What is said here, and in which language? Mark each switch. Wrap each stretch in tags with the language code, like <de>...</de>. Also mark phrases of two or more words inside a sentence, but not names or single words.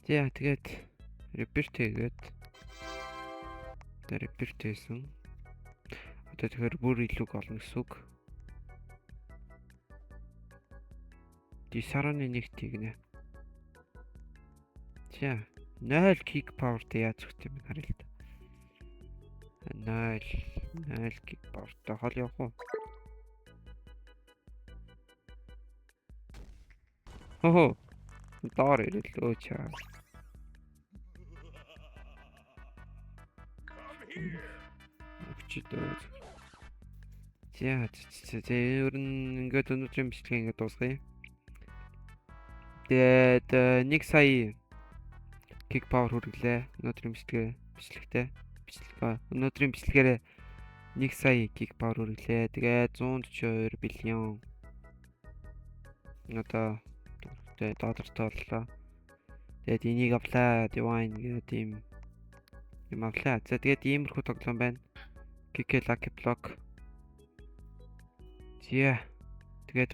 <mn>За тэгээд repeat хийгээд repeat хийсэн. Одоо тэгэхээр бүр илүү олно гэсэн үг. 9.1 тэгнэ. За 0</mn> <en>kick power-</en> <mn>тэй яаж өгч юм харъя л та. 0</mn> <en>kick power-</en> <mn>тай хол явах уу? Хөө. Доор ирэл өө чаа. Өчигдөр. За ер нь ингээд өнөөдрийн бичлэгээ ингээд дуусгая. Тэгээд 1 сая</mn> <en>kick power</en> <mn>хүргэлээ. Өнөөдрийн бичлэгтээ. Өнөөдрийн бичлэгээрээ 1 сая</mn> <en>kick power</en> <mn>хүргэлээ. Тэгээд 142 биллион одоо доллартай боллоо. Тэгээд энийг авлаа divine гэдэг юм авлаа. За тэгээд иймэрхүү тоглоом байна. KK Lucky Block. Тэгээд</mn> <en>bye guys.</en>